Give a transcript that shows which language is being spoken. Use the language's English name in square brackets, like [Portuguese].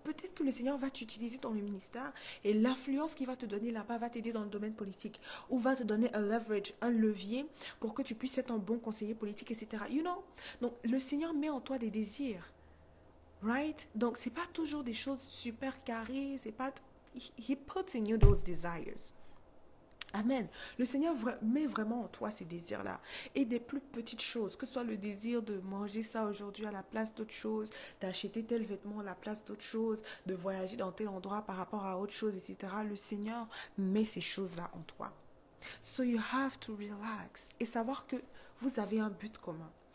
[French] Peut-être que le Seigneur va t'utiliser dans le ministère et l'influence qu'il va te donner là-bas va t'aider dans le domaine politique ou va te donner un leverage, un levier pour que tu puisses être un bon conseiller politique, etc. You know? Donc, le Seigneur met en toi des désirs. Right? Donc, c'est pas toujours des choses super carrées. C'est pas... [English] He puts in you those desires. Amen. [French] Le Seigneur met vraiment en toi ces désirs-là. Et des plus petites choses, que ce soit le désir de manger ça aujourd'hui à la place d'autre chose, d'acheter tel vêtement à la place d'autre chose, de voyager dans tel endroit par rapport à autre chose, etc. Le Seigneur met ces choses-là en toi. So you have to relax et savoir que vous avez un but commun.